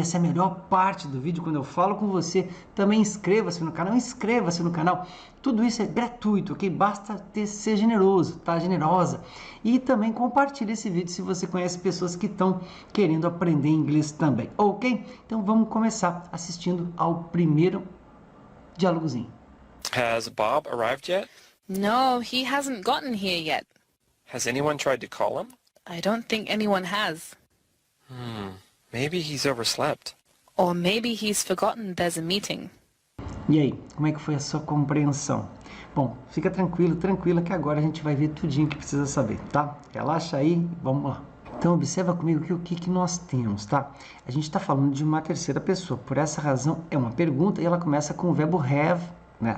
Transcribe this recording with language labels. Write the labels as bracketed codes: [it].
[pt] Essa é a melhor parte do vídeo, quando eu falo com você. Também inscreva-se no canal, Tudo isso é gratuito, ok? Basta ser generoso, tá? Generosa. E também compartilhe esse vídeo se você conhece pessoas que estão querendo aprender inglês também, ok? Então vamos começar assistindo ao primeiro diálogozinho. [en] Has Bob arrived yet? No, he hasn't gotten here yet. Has anyone tried to call him? I don't think anyone has. Maybe he's overslept. Or maybe he's forgotten there's a meeting. [pt] E aí, como é que foi a sua compreensão? Bom, fica tranquila que agora a gente vai ver tudinho que precisa saber, tá? Relaxa aí, vamos lá. Então, observa comigo que o que nós temos, tá? A gente está falando de uma terceira pessoa, por essa razão é uma pergunta e ela começa com o verbo have, né?